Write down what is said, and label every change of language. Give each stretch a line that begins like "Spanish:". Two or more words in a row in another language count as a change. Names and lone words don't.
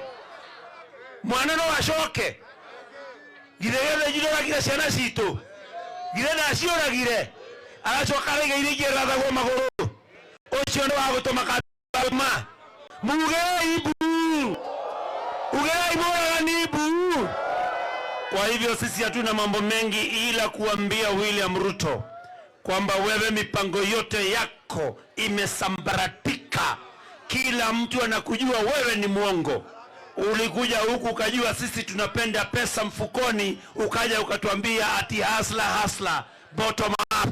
Kikuyu: Mwana no acoke. Githĩ gĩthĩnjiragire ciana citũ. Githĩ ndaciũragire. Agacoka araiga iria ingĩ rathagwo magũrũ. Ũcio nĩ wa gũtũma kauma. Mugei bu. Ugei Murang'a bu.
Swahili: Kwa hivyo sisi hatuna mambo mengi ila kuambia William Ruto kwamba wewe mipango yote yako imesambaratika. Kila mtu anakujua wewe ni mwongo. Ulikuja huku ukajua sisi tunapenda pesa mfukoni, ukaja ukatuambia ati hasla
English: bottom up.